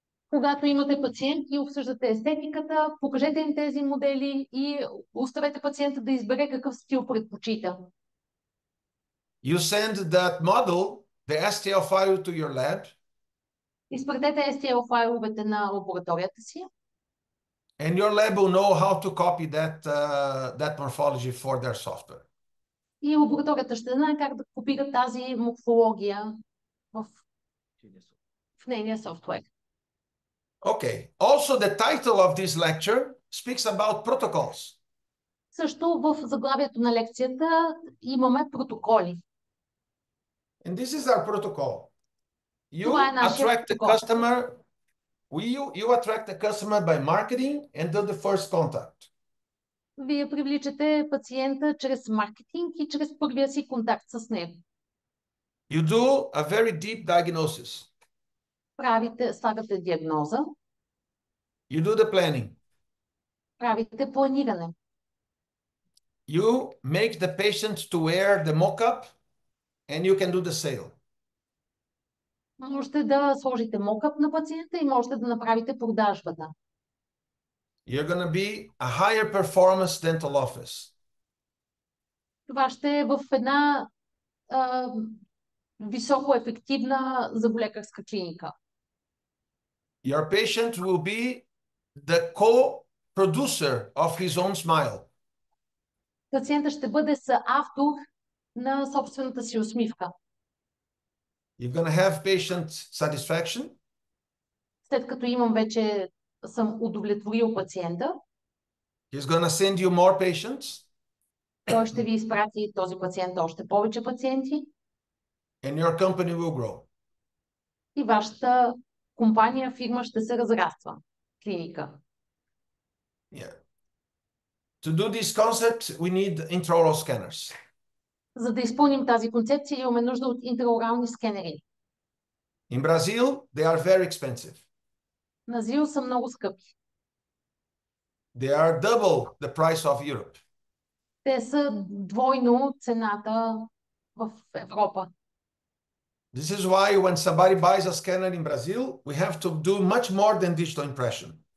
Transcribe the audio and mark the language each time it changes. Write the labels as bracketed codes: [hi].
[bg] Когато имате пациент и обсъждате естетиката, покажете им тези модели и оставете пациента да избере какъв стил предпочита. [en] You send that model, the STL file to your lab. [bg] Изпратете STL файловете на лабораторията си. [en] And your lab will know how to copy that morphology for their software. [bg] И лабораторията ще знае как да копира тази морфология в нейния софтуер. [en] Okay. Also, the title of this lecture speaks about protocols. [bg] Също в заглавието на лекцията имаме протоколи. [en] And this is our protocol. You [bg] Това е нашия [en] attract the [bg] протокол. [en] customer. You attract the customer by marketing and do the first contact. [bg] Вие привличате пациента чрез маркетинг и чрез първия си контакт с него. [en] You do a very deep diagnosis. [bg] Слагате диагноза. [en] You do the planning. [bg] Правите планиране. [en] You make the patient to wear the mock-up and you can do the sale. [bg] Можете да сложите мокъп на пациента и можете да направите продажбата. [en] You're going to be a higher performance dental office. [bg] Това ще е в една високо ефективна зъболекарска клиника. [en] Your patient will be the co-producer of his own smile. [bg] Пациента ще бъде съавтор на собствената си усмивка. [en] You're going to have patient satisfaction. [bg] След като съм удовлетворил пациента, [en] He's going to send you more patients. [bg] той ще ви изпрати този пациент още повече пациенти. [en] And your company will grow. [bg] И вашата компания, фирма ще се разраства. Клиника. [en] Yeah. To do this concept, we need intraoral scanners. [bg] За да изпълним тази концепция, имаме нужда от интраорални скенери. [en] In Brazil, they are very expensive. [bg] На ЗИЛ са много скъпи. [en] They are double the price of Europe. [bg] Те са двойно цената в Европа. [en] This is why when somebody buys a scanner in Brazil, we have to do much more than digital impression.